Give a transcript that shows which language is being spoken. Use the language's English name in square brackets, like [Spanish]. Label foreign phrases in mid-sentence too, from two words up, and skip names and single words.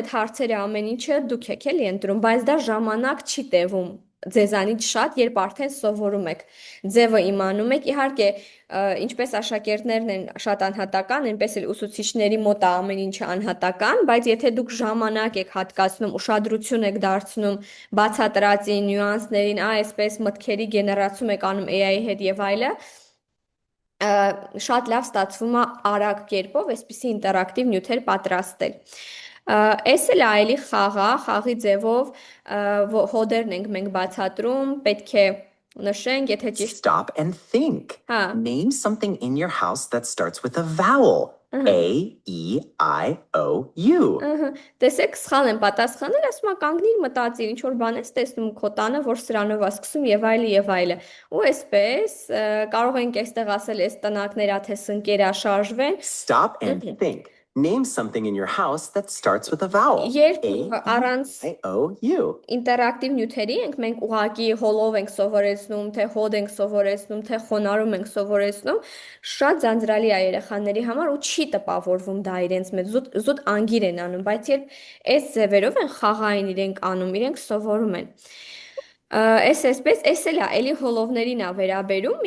[Armenian] այդ հարցերը ամեն ինչը դուք եք էլի ընտրում, բայց դա ժամանակ չի տևում ձեզանից շատ, երբ արդեն սովորում եք, ձևը իմանում եք, իհարկե, ինչպես աշակերտներն են շատ անհատական, այնպես էլ ուսուցիչների մոտ է ամեն ինչը անհատական, բայց եթե դուք ժամանակ եք հատկացնում, ուշադրություն եք դարձնում բացատրածին, նյուանսներին, այսպես մտքերի գեներացում եք անում AI-ի հետ եւ այլը, շատ լավ ստացվում է արագ կերպով այսպիսի ինտերակտիվ նյութեր պատրաստել։ Էս էլ այլի խաղի ձևով հոդերն ենք մենք բացատրում, պետք է նշենք, եթե ճիշտ [English] Stop and think. [Armenian] Հա։ [English] Name something in your house that starts with a vowel. A, E, I, O, U. [Armenian] Տեսեք, սխալ են պատասխանել, ասում եմ կանգնիր մտածիր, ինչ որ բան ես տեսնում քո տանը, որ սրանով է սկսում եւ այլը եւ այլը։ Ու այսպես կարող ենք այստեղ ասել, այս տնակները թե սնկերա շարժվեն։ [English] Stop and think. Name something in your house that starts with a vowel. [Armenian] Երբ [English] A, [Armenian] առանց [English] I, O, U. [Armenian] ինտերակտիվ նյութերի ենք մենք ուղակի հոլով ենք սովորեցնում, թե հոդ ենք սովորեցնում, թե խոնարհում ենք սովորեցնում, շատ ձանձրալի է երեխաների համար ու չի տպավորվում դա իրենց մեջ, զուտ անգիր են անում, բայց երբ այս ձևերով են խաղային իրենք անում, իրենք սովորում են։ Այսպես, էս էլ է, էլի հոլովներին է վերաբերում, մի